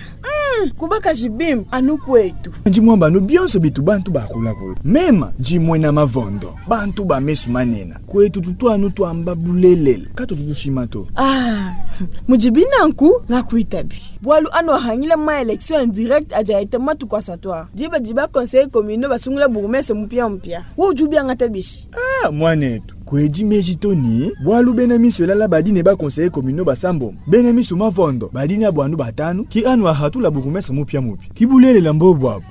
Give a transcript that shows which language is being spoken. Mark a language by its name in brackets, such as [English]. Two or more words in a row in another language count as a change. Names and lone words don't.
[Luba-Lulua] Kubaka jibim anu kwetu. Njimwamba anu bionso bitu bantu bakula kula. Mema njimwena mavondo. Bantu ba mesu manena. Kwetu tutu anu tuamba bulelele. Kato tutu shimato. Mujibina nku ngakuitabi. Bwalu anu hangile ma election [French] en direct [Luba-Lulua] aja ite matu kwa satwa. Jiba [French] conseil communal [Luba-Lulua] basungula burumese mpia. Wo jubi anga tabishi. Mwanetu. Kweji mejitoni, bwalu benamiso lala badine ba [French] conseiller communal [Luba-Lulua] basambo. Benamiso mavondo, badine abwanu batanu, ki anu ahatu la burumese mpia. Kibulele la mbobo abo.